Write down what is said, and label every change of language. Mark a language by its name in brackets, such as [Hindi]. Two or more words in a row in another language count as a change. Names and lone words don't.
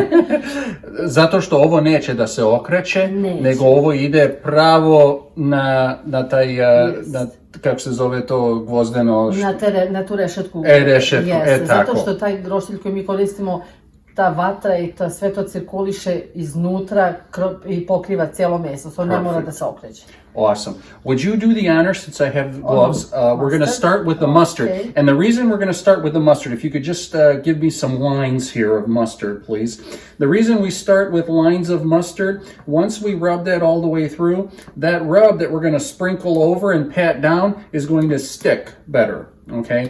[Serbian] Zato što ovo neće da se okreće, nego ovo ide pravo na taj, yes. Kako se zove to gvozdeno? Na tu rešetku. Rešetku, yes. Tako. Zato što taj roštilj koji mi koristimo, ta vatra i sve to cirkuliše iznutra i pokriva cijelo meso, so ne mora da se okreće. [English] Awesome. Would you do the honor since I have gloves? We're going to start with the mustard. Okay. And the reason we're going to start with the mustard, if you could just give me some lines here of mustard, please. The reason we start with lines of mustard, once we rub that all the way through, that rub that we're going to sprinkle over and pat down is going to stick better, okay?